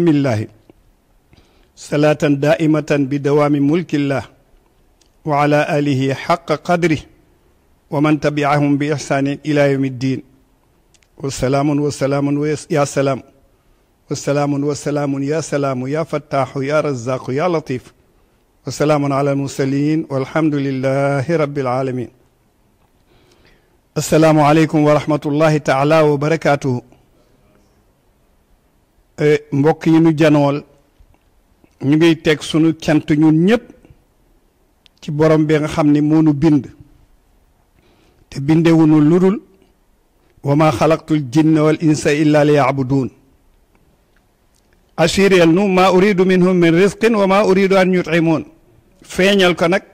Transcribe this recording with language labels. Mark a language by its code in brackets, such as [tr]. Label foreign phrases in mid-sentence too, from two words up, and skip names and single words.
[ar] الله صلاة دائمة بدوام ملك الله وعلى آله حق قدره ومن تبعهم بإحسان إلى يوم الدين والسلام والسلام يا سلام والسلام والسلام يا سلام يا فتاح يا رزاق يا لطيف والسلام على المرسلين والحمد لله رب العالمين السلام عليكم ورحمة الله تعالى وبركاته [wo] mbokk yi nu janool ñu ngi teg sunu cant ñun ñëpp ci borom bi nga xam ni moo nu bind te bindewunu ludul [ar] وما خلقت الجن والإنس إلا ليعبدون [wo] assureel nu [ar] ما أريد منهم من رزق وما أريد أن يطعمون [wo] feeñal ko nag